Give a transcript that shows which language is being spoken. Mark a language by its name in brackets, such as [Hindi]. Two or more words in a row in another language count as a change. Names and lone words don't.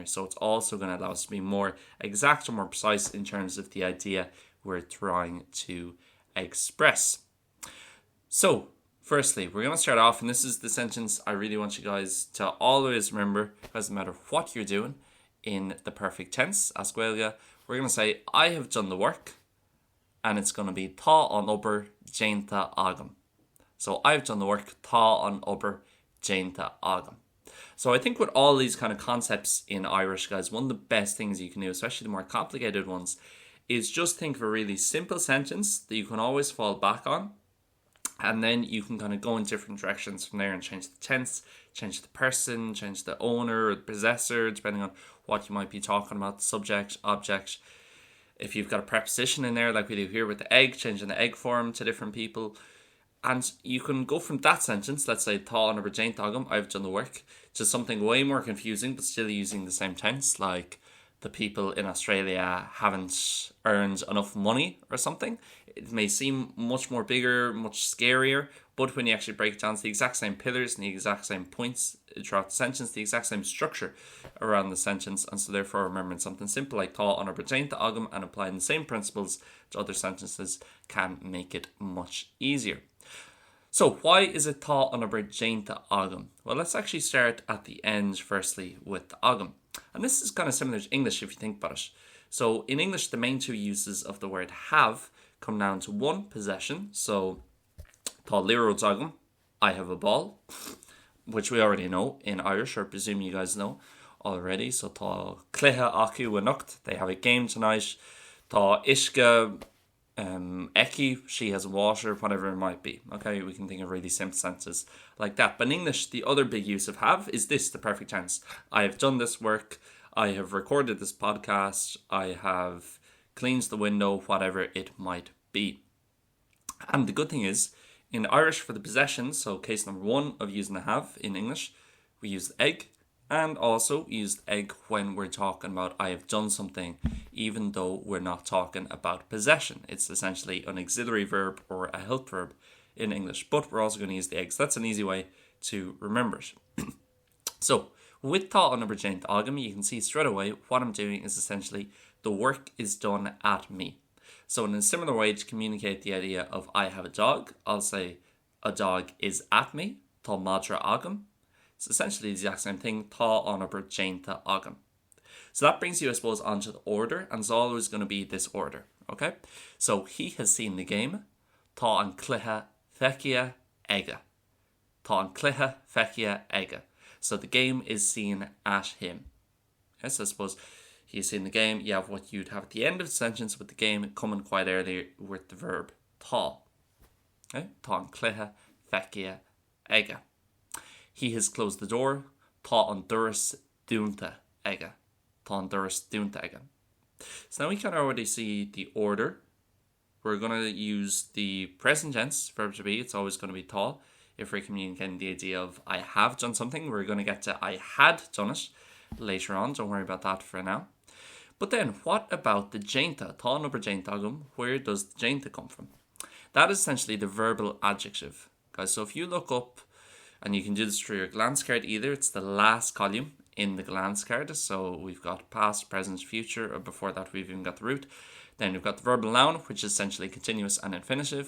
[English] So it's also going to allow us to be more exact or more precise in terms of the idea we're trying to express. So firstly, we're going to start off, and this is the sentence I really want you guys to always remember. It doesn't matter what you're doing in the perfect tense as Gaeilge. We're going to say I have done the work, and it's going to be [Irish] tá an obair déanta agam. [English] So I've done the work, [Irish] tá an obair déanta agam. [English] So I think with all these kind of concepts in Irish, guys, one of the best things you can do, especially the more complicated ones, is just think of a really simple sentence that you can always fall back on. And then you can kind of go in different directions from there and change the tense, change the person, change the owner or the possessor, depending on what you might be talking about, the subject, object. If you've got a preposition in there, like we do here with the egg, changing the egg form to different people. And you can go from that sentence, let's say, [Irish] tá an obair déanta agam, [English] I've done the work, to something way more confusing, but still using the same tense, like the people in Australia haven't earned enough money or something. It may seem much more bigger, much scarier, but when you actually break it down, it's the exact same pillars and the exact same points throughout the sentence, the exact same structure around the sentence. And so therefore remembering something simple like [Irish] tá an obair déanta agam [English] and applying the same principles to other sentences can make it much easier. So why is it [Irish] tá an obair déanta agam? [English] Well, let's actually start at the end firstly with agam. And this is kind of similar to English if you think about it. So in English, the main two uses of the word have come down to one, possession. [Irish] So tá liróid agam, [English] I have a ball, which we already know in Irish, or presume you guys know already. [Irish] So tá cluiche acu a nocht, [English] they have a game tonight. [Irish] Tá isce Eki, [English] she has water, whatever it might be. Okay, we can think of really simple sentences like that. But in English, the other big use of have is this, the perfect tense. I have done this work, I have recorded this podcast, I have cleaned the window, whatever it might be. And the good thing is, in Irish for the possession, so case number one of using the have in English, we use the egg, and also use the egg when we're talking about I have done something, even though we're not talking about possession. It's essentially an auxiliary verb or a help verb in English, but we're also going to use the egg. So that's an easy way to remember it. So with [Irish] tá an obair déanta agam, [English] you can see straight away what I'm doing is essentially the work is done at me. So in a similar way to communicate the idea of I have a dog, I'll say a dog is at me, [Irish] tá madra agam. [English] It's essentially the exact same thing, [Irish] tá an obair déanta agam. [English] So that brings you, I suppose, onto the order, and it's always going to be this order, okay? So he has seen the game, [Irish] tá an cluiche feiceála aige. Tá an cluiche feiceála aige. [English] So the game is seen at him. Okay, so I suppose he's seen the game, you have what you'd have at the end of the sentence with the game coming quite early with the verb tá. Okay? [Irish] Tá an cluiche feiceála aige. [English] He has closed the door, [Irish] tá an doras dúnta aige. Tá an doras dúnta aige. [English] So now we can already see the order. We're going to use the present tense verb to be. It's always going to be tá. If we're communicating the idea of I have done something, we're going to get to I had done it later on. Don't worry about that for now. But then, what about the déanta? [Irish] Tá an obair déanta agam. [English] Where does the déanta come from? That is essentially the verbal adjective. Guys, so if you look up And you can do this through your glance card either. It's the last column in the glance card. So we've got past, present, future, or before that we've even got the root. Then we've got the verbal noun, which is essentially continuous and infinitive.